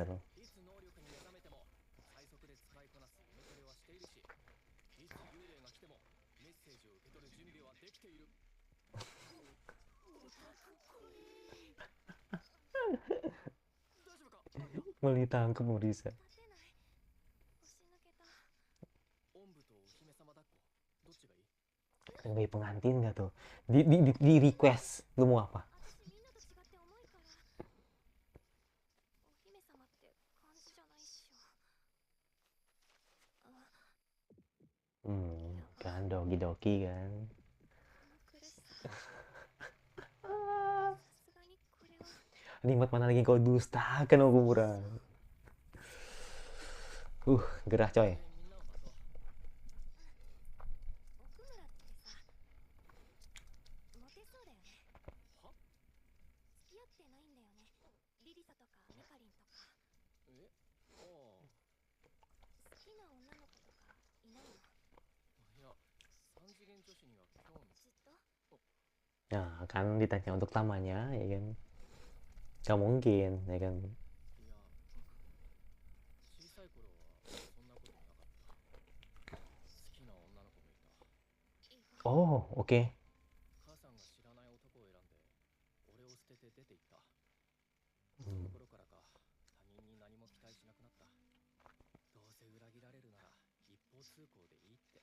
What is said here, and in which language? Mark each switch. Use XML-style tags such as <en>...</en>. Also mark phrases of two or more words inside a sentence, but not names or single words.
<ja>いつ能力に目覚めても最速で使いこなすイメトレはしているし、いつ幽霊が来てもメッセージを受け取る準備はできている。オタク怖え。大丈夫か、マリア。</ja> <id>Malah ditangkap Morisa.</id> <ja>立てない。押し抜けた。おんぶとお姫様抱っこ、どっちがいい？</ja> <id>Sebagai pengantin nggak tuh? Di request. Lu mau apa?</id> <ja>私みんなと違って重いから。お姫様って感じじゃないっしょ。</ja> <id>Kan doki-doki kan.</id> <ja>この苦しさ。さすがにこれは。</ja> <id>Nikmat mana lagi kau dustakan Okumura. Gerah coy.</id> <ja>みんなを待とう。奥村ってさ、モテそうだよね。は？付き合ってないんだよね。リリサとかミカリンとか。え？ああ。好きな女の子とかいないの？いや、三次元女子には興味。ずっと？</ja> <id>Nah, kan ditanya untuk tamanya, ya kan? Gak mungkin, ya kan?</id> <ja>いや、小さい頃はそんなことなかった。好きな女の子もいた。</ja> <id>Oh, oke.</id> <ja>母さんが知らない男を選んで、俺を捨てて出て行った。そ Hmm. の頃からか、他人に何も期待しなくなった。どうせ裏切られるなら一方通行でいいって。</ja>